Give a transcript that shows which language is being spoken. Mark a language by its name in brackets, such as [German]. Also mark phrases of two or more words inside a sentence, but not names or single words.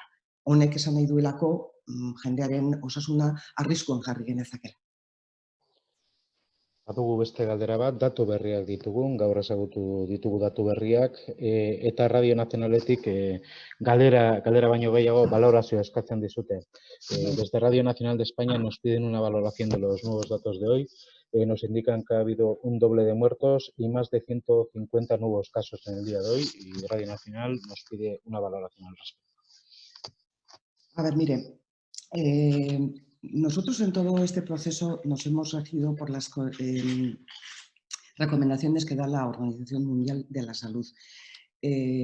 [Basque] Honek esan nahi duelako jendearen osasuna arriskuan jarri genezakela. Badugu beste galdera bat, datu berriak ditugun, gaur ezagutu ditugu datu berriak, eta Radio Nazionaletik galdera baino gehiago valorazioa eskatzen dizute. [Spanish] Desde Radio Nacional de España nos piden una valoración de los nuevos datos de hoy. Nos indican que ha habido un doble de muertos y más de 150 nuevos casos en el día de hoy, y Radio Nacional nos pide una valoración al respecto. A ver, mire, nosotros en todo este proceso nos hemos regido por las recomendaciones que da la Organización Mundial de la Salud.